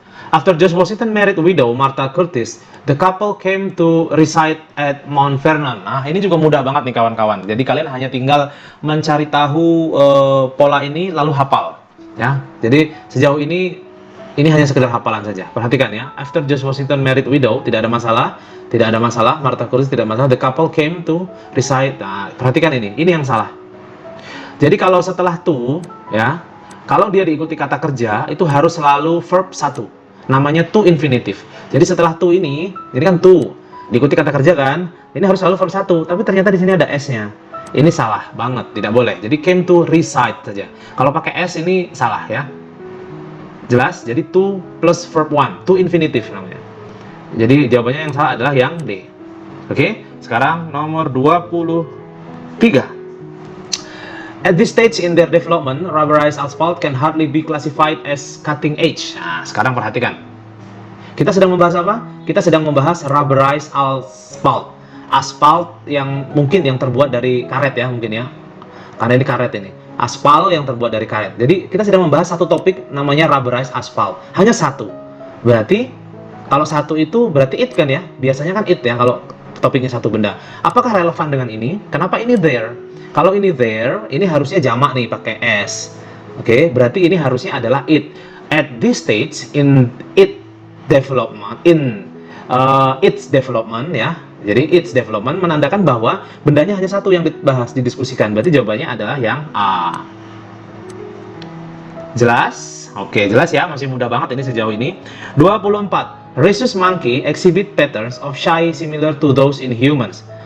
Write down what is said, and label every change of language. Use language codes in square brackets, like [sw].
[en] After George Washington married widow Martha Curtis, the couple came to reside at Mount Vernon. [id] Nah, ini juga mudah banget nih kawan-kawan. Jadi kalian hanya tinggal mencari tahu pola ini lalu hafal, ya. Jadi sejauh ini hanya sekedar hafalan saja. Perhatikan ya. [en] After George Washington married widow, [id] tidak ada masalah, tidak ada masalah. Martha Curtis tidak masalah. [en] The couple came to reside. [id] Nah, perhatikan ini yang salah. Jadi kalau setelah to, ya, kalau dia diikuti kata kerja itu harus selalu verb 1. Namanya to infinitive. Jadi setelah to ini kan to, diikuti kata kerja kan, ini harus selalu verb 1, tapi ternyata di sini ada s-nya. Ini salah banget, tidak boleh. Jadi came to reside saja. Kalau pakai s ini salah ya. Jelas? Jadi to plus verb 1, to infinitive namanya. Jadi jawabannya yang salah adalah yang D. Oke, sekarang nomor 23. [en] At this stage in their development, rubberized asphalt can hardly be classified as cutting edge. [id] Nah, sekarang perhatikan. Kita sedang membahas apa? Kita sedang membahas rubberized asphalt. Aspal yang mungkin yang terbuat dari karet ya, mungkin ya. Karena ini karet ini. Aspal yang terbuat dari karet. Jadi kita sedang membahas satu topik namanya rubberized asphalt. Hanya satu. Berarti kalau satu itu berarti it kan ya? Biasanya kan it ya kalau topiknya satu benda. Apakah relevan dengan ini? Kenapa ini there? Kalau ini there, ini harusnya jamak nih pakai s. Oke, berarti ini harusnya adalah it. [en] At this stage in its development ya. [id] Jadi its development menandakan bahwa bendanya hanya satu yang dibahas, didiskusikan. Berarti jawabannya adalah yang A. Jelas? Oke, jelas ya, masih mudah banget ini sejauh ini. 24. [en] Rhesus monkey exhibit patterns of shy similar to those in humans.